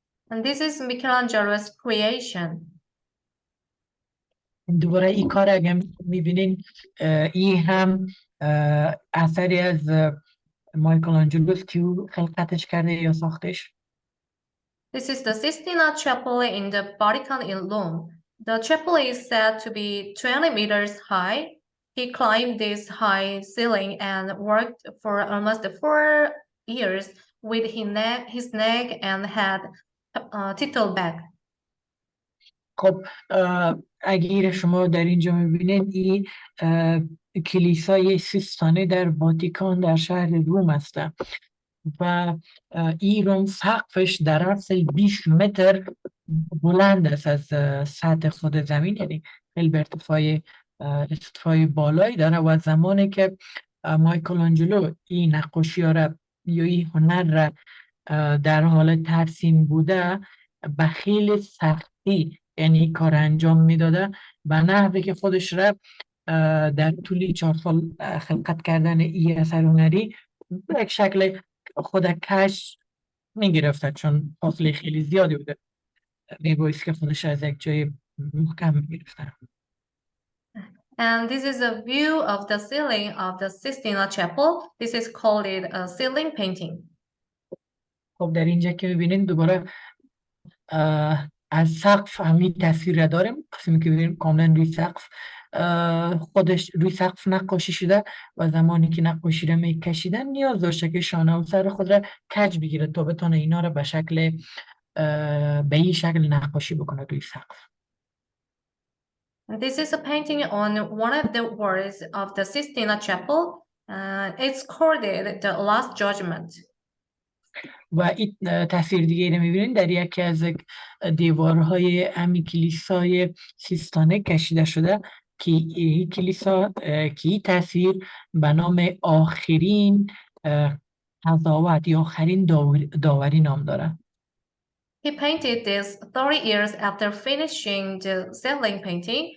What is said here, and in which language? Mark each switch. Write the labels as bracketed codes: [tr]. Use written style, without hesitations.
[en] And this is Michelangelo's creation. [fa] دوباره این کار اگه میبینین این هم اثری از میکلانجلوس که خلقتش کرده یا ساختش. [en] This is the Sistina Chapel in the Vatican in Rome. The chapel is said to be 20 meters high. He climbed this high ceiling and worked for almost 4 years with his neck and head tittle back. [fa] خب اگر شما در اینجا میبینید این کلیسای سیستانه در واتیکان در شهر روم است و این روم سقفش در اصل 20 متر بلند است از سطح خود زمین، یعنی خیلی به ارتفاع بالایی داره و زمانی که میکلانجلو این نقاشی ها را یا این هنر را در حال ترسیم بوده به خیلی سختی یعنی کار انجام میداده و نحوی که خودش را در طول 4 سال خلقت کردن این اثر هنری به یک شکل خود کش میگرفته، چون فاصله خیلی زیادی بوده، میبایست که خودش از یک جای محکم میگرفته. [en] And this is a view of the ceiling of the Sistina Chapel. This is called a ceiling painting. [fa] خب در اینجا که ببینید دوباره از سقف همین تصویر را داریم، قسمی که ببینید کاملا روی سقف خودش روی سقف نقاشی شده و زمانی که نقاشی را میکشیدن نیاز داشته که شانه و سر خود را کج بگیره تا بتونه اینا را به شکل به این شکل نقاشی بکنه روی سقف. [en] This is a painting on one of the walls of the Sistina Chapel. It's called the Last Judgment. [fa] و این تصویر دیگه رو میبینید در یکی از دیوارهای امی کلیسای سیستانه کشیده شده که این کلیسا که این تصویر به نام آخرین قضاوت یا آخرین داوری نام داره. [en] He painted this 30 years after finishing the ceiling painting.